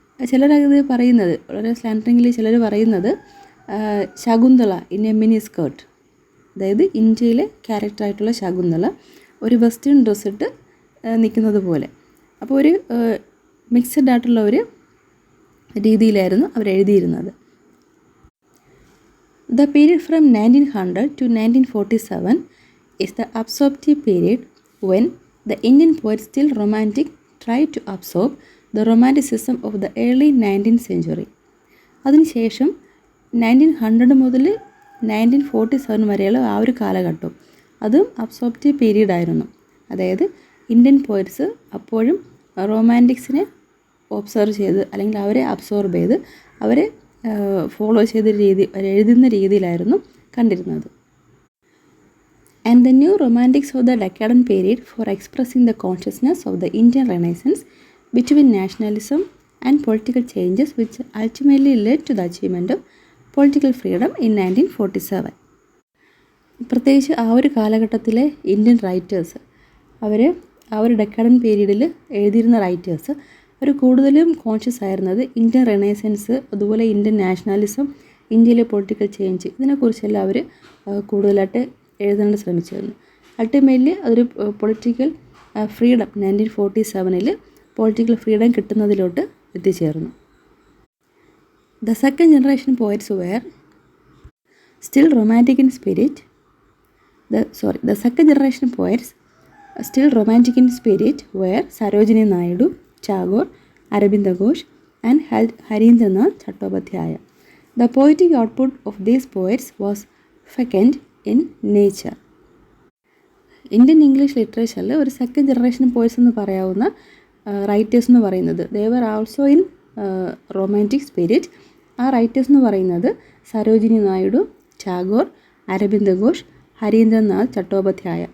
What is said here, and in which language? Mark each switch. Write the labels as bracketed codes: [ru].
[ml] ചിലരത് പറയുന്നത് വളരെ സ്ലാൻഡറിങ്ങിൽ ചിലർ പറയുന്നത് Shakuntala [en] In a mini skirt. [ml] അതായത് ഇന്ത്യയിലെ ക്യാരക്ടറായിട്ടുള്ള ശകുന്തള ഒരു വെസ്റ്റേൺ ഡ്രസ്സ് ഇട്ട് നിൽക്കുന്നത് പോലെ. അപ്പോൾ ഒരു മിക്സഡ് ആയിട്ടുള്ള ഒരു രീതിയിലായിരുന്നു അവരെഴുതിയിരുന്നത്. [en] The period from 1900 to 1947 is the absorptive period when the Indian poets still romantic tried to absorb the romanticism of the early 19th century. [ml] അതിനുശേഷം 1900 മുതൽ 1947 വരെയുള്ള ആ ഒരു കാലഘട്ടം അതും അബ്സോർപ്റ്റീവ് പീരീഡ് ആയിരുന്നു. അതായത് ഇന്ത്യൻ പോയറ്റ്സ് അപ്പോഴും റൊമാൻറ്റിക്സിനെ ഒബ്സർവ് ചെയ്ത് അല്ലെങ്കിൽ അവരെ അബ്സോർബ് ചെയ്ത് അവരെ ഫോളോ ചെയ്ത രീതി എഴുതുന്ന രീതിയിലായിരുന്നു കണ്ടിരുന്നത്. [en] And the new romantics of the decadent period for expressing the consciousness of the Indian renaissance between nationalism and political changes which ultimately led to the achievement of political freedom in 1947. [ml] പ്രത്യേകിച്ച് ആ ഒരു കാലഘട്ടത്തിലെ Indian writers അവർ ആ ഒരു ഡെക്കാഡൻ പീരീഡിൽ എഴുതിയിരുന്ന writers അവർ കൂടുതലും conscious ആയിരുന്നത് Indian Renaissance, അതുപോലെ ഇന്ത്യൻ നാഷണലിസം, ഇന്ത്യയിലെ പൊളിറ്റിക്കൽ ചേഞ്ച്, ഇതിനെക്കുറിച്ചെല്ലാം അവർ കൂടുതലായിട്ട് എഴുതാൻ ശ്രമിച്ചിരുന്നു. അൾട്ടിമേറ്റ്ലി അതൊരു പൊളിറ്റിക്കൽ ഫ്രീഡം 1947 പൊളിറ്റിക്കൽ ഫ്രീഡം കിട്ടുന്നതിലോട്ട് എത്തിച്ചേർന്നു. [en] The second generation poets were still romantic in spirit. The second generation poets still romantic in spirit were Sarojini Naidu, Tagore, Aurobindo Ghosh and Harindranath Chattopadhyaya. The poetic output of these poets was fecund in nature. [ml] Indian English ലിറ്ററേച്ചറിൽ ഒരു second generation poets എന്ന് പറയാവുന്ന writers എന്ന് പറയുന്നത് [en] they were also in romantic spirit. [ml] ആ writers എന്ന് പറയുന്നത് സരോജിനി നായിഡു, ടാഗോർ, അരബിന്ദ ഘോഷ്, ഹരീന്ദ്രനാഥ് ചട്ടോപാധ്യായ.